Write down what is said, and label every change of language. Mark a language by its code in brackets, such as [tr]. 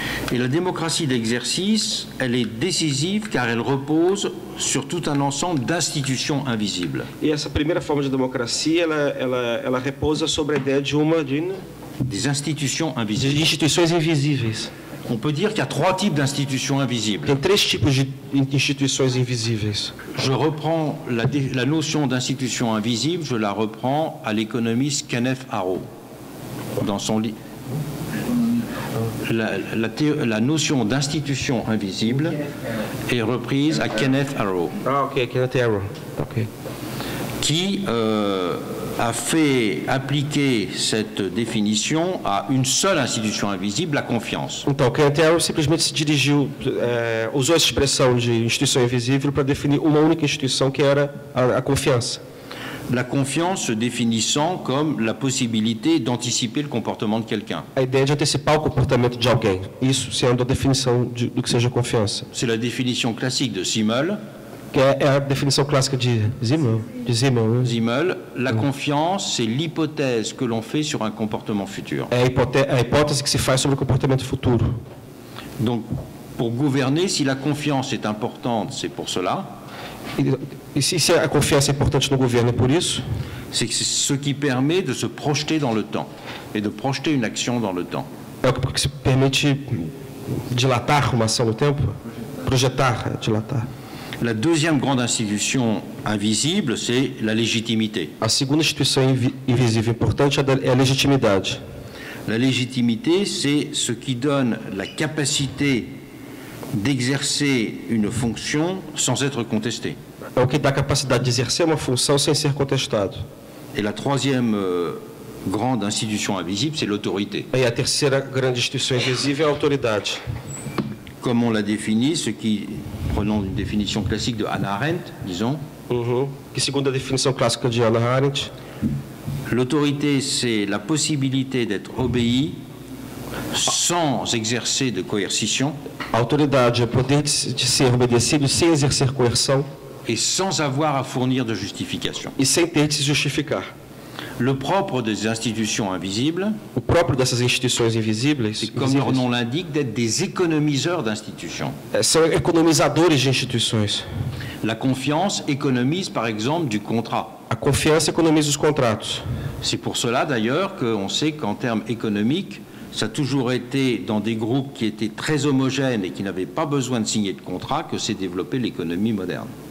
[fr] Et la démocratie d'exercice, elle est décisive car elle repose sur tout un ensemble d'institutions invisibles. [pt] E essa primeira forma de democracia, ela repousa sobre a ideia de [fr] des institutions invisibles. [pt] De instituições invisíveis. [fr] On peut dire qu'il y a trois types d'institutions invisibles. [pt] Tem três tipos de instituições invisíveis. [fr] Je reprends la notion d'institution invisible, je la reprends à l'économiste Kenneth Arrow dans son livre. La notion d'institution invisible est reprise à Kenneth Arrow. Ok, Kenneth Arrow. Ok. Qui a fait appliquer cette définition à une seule institution invisible, la confiance. [pt] Então, Cantel simplesmente se dirigiu, usou essa expressão de instituição invisível para definir uma única instituição, que era a confiança. [fr] La confiance se définissant comme la possibilité d'anticiper le comportement de quelqu'un. [pt] A ideia de antecipar o comportamento de alguém, isso sendo a definição do que seja confiança. [fr] C'est la définition classique de Simmel. [pt] Que é a definição clássica de Simmel. Né? [fr] Simmel, la confiance, c'est l'hypothèse que l'on fait sur un comportement futur. [pt] É a hipótese que se faz sobre o comportamento futuro. [fr] Donc, pour gouverner, si la confiance est importante, c'est pour cela. [pt] E se a confiança é importante no governo, é por isso? [fr] C'est ce qui permet de se projeter dans le temps et de projeter une action dans le temps. [pt] É o que se permite dilatar uma ação no tempo? Projetar, dilatar. [fr] La deuxième grande institution invisible, c'est la légitimité. [pt] A segunda instituição invisível importante é a legitimidade. [fr] La légitimité, c'est ce qui donne la capacité d'exercer une fonction sans être contesté. [pt] É o que dá a capacidade de exercer uma função sem ser contestado. [fr] Et la troisième grande institution invisible, c'est l'autorité. [pt] E a terceira grande instituição invisível é a autoridade. [fr] Comme on l'a défini, prenons une définition classique de Hannah Arendt, disons. [pt] Que segundo a definição clássica de Hannah Arendt, [fr] l'autorité, c'est la possibilité d'être obéi sans exercer de coercition. [pt] A autoridade é o poder de ser obedecido sem exercer coerção. [fr] Et sans avoir à fournir de justification. [pt] E sem ter de se justificar. [fr] Le propre des institutions invisibles, [pt] o próprio dessas instituições invisíveis, [fr] c'est comme leur nom l'indique, d'être des économiseurs d'institutions. [pt] São economizadores de instituições. [fr] La confiance économise, par exemple, du contrat. [pt] A confiança economiza os contratos. [fr] C'est pour cela, d'ailleurs, qu'on sait qu'en termes économiques, ça a toujours été dans des groupes qui étaient très homogènes et qui n'avaient pas besoin de signer de contrat que s'est développée l'économie moderne.